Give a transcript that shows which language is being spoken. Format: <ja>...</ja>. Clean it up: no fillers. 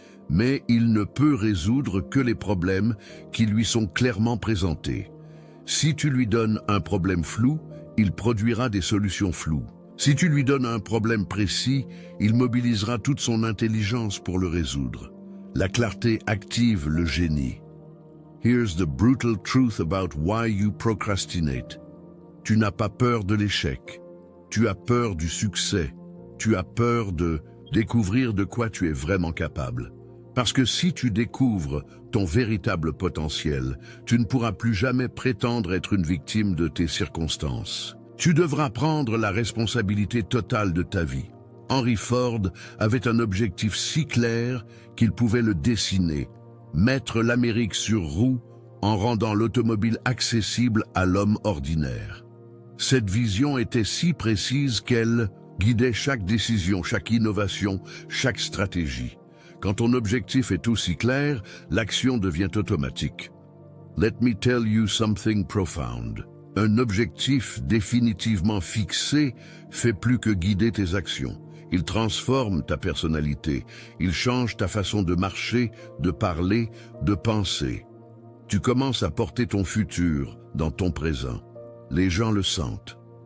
<fr>Mais il ne peut résoudre que les problèmes qui lui sont clairement présentés. Si tu lui donnes un problème flou, il produira des solutions floues. Si tu lui donnes un problème précis, il mobilisera toute son intelligence pour le résoudre. La clarté active le génie.</fr> <en>Here's the brutal truth about why you procrastinate.</en> <fr>Tu n'as pas peur de l'échec. Tu as peur du succès. Tu as peur de découvrir de quoi tu es vraiment capable. Parce que si tu découvres ton véritable potentiel, tu ne pourras plus jamais prétendre être une victime de tes circonstances. Tu devras prendre la responsabilité totale de ta vie. Henry Ford avait un objectif si clair qu'il pouvait le dessiner, mettre l'Amérique sur roue en rendant l'automobile accessible à l'homme ordinaire. Cette vision était si précise qu'elle guidait chaque décision, chaque innovation, chaque stratégie. Quand ton objectif est aussi clair, l'action devient automatique.</fr> <en>Let me tell you something profound.</en> <fr>Un objectif définitivement fixé fait plus que guider tes actions. Il transforme ta personnalité, il change ta façon de marcher, de parler, de penser. Tu commences à porter ton futur dans ton présent. Les gens le sentent.</fr>